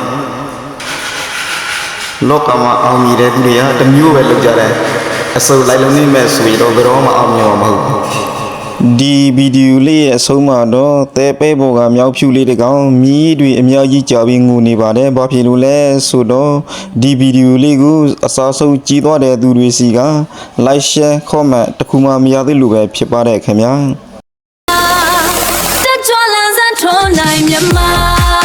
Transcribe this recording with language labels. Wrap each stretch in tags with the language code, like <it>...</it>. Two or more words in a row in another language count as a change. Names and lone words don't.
<my>လောကမှာအောင်မြင်တဲ့သူတွေကတစ်မျိုးပဲလုပ်ကြတယ်အစုပ်လိုက်လုံးနေမဲ့ဆိုရင်တော့ဘယ်တော့မှအောင်မြင်မှာမဟုတ်ဘူးဒီဗီဒီယိုလေးရဲ့အဆုံးမှာတော့တဲပဲပေါ်ကမြောက်ဖြူလေးတကောင်မြည်တွေအများကြီးကြာပြီးငိုနေပါတယ်ဘာဖြစ်လို့လဲဆိုတော့ဒီဗီဒီယိုလေးကိုအစားဆုံးကြည့်သွားတဲ့သူတွေစီက</my> <en>like share comment</en> <my>တခုမှမရသေးလို့ပဲဖြစ်ပါတယ်ခင်ဗျာ တက်ကြွလန်းစမ်းထွန်းနိုင်မြန်မာ</my>